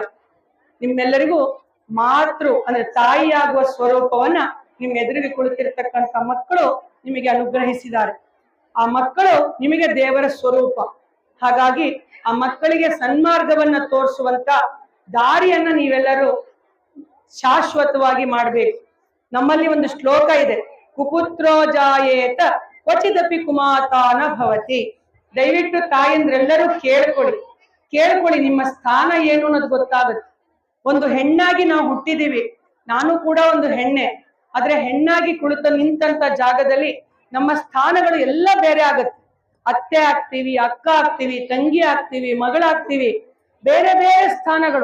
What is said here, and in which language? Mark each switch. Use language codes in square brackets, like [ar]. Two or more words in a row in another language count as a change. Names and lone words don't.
[kn] ನಿಮ್ಮೆಲ್ಲರಿಗೂ ಮಾತೃ ಅಂದ್ರೆ ತಾಯಿಯಾಗುವ ಸ್ವರೂಪವನ್ನ ನಿಮ್ಮ ಎದುರಿಗೆ ಕುಳಿತಿರ್ತಕ್ಕಂಥ ಮಕ್ಕಳು ನಿಮಗೆ ಅನುಗ್ರಹಿಸಿದ್ದಾರೆ. ಆ ಮಕ್ಕಳು ನಿಮಗೆ ದೇವರ ಸ್ವರೂಪ. ಹಾಗಾಗಿ ಆ ಮಕ್ಕಳಿಗೆ ಸನ್ಮಾರ್ಗವನ್ನ ತೋರಿಸುವಂತ ದಾರಿಯನ್ನ ನೀವೆಲ್ಲರೂ ಶಾಶ್ವತವಾಗಿ ಮಾಡ್ಬೇಕು. ನಮ್ಮಲ್ಲಿ ಒಂದು ಶ್ಲೋಕ ಇದೆ, [sa] ಕುಪುತ್ರೋ ಜಾಯೇತ ಕ್ವಚಿದಪಿ ಕುಮಾತಾನ ಭವತಿ. [kn] ದಯವಿಟ್ಟು ತಾಯಂದ್ರೆಲ್ಲರೂ ಕೇಳ್ಕೊಳ್ಳಿ, ನಿಮ್ಮ ಸ್ಥಾನ ಏನು ಅನ್ನೋದು ಗೊತ್ತಾಗುತ್ತೆ. ಒಂದು ಹೆಣ್ಣಾಗಿ ನಾವು ಹುಟ್ಟಿದೀವಿ, ನಾನು ಕೂಡ ಒಂದು ಹೆಣ್ಣೆ. ಆದ್ರೆ ಹೆಣ್ಣಾಗಿ ನಿಂತಂತ ಜಾಗದಲ್ಲಿ ನಮ್ಮ ಸ್ಥಾನಗಳು ಎಲ್ಲ ಬೇರೆ ಆಗತ್ತೆ. ಅತ್ತೆ ಆಗ್ತೀವಿ, ಅಕ್ಕ ಆಗ್ತೀವಿ, ತಂಗಿ ಆಗ್ತೀವಿ, ಮಗಳಾಗ್ತೀವಿ, ಬೇರೆ ಬೇರೆ ಸ್ಥಾನಗಳು.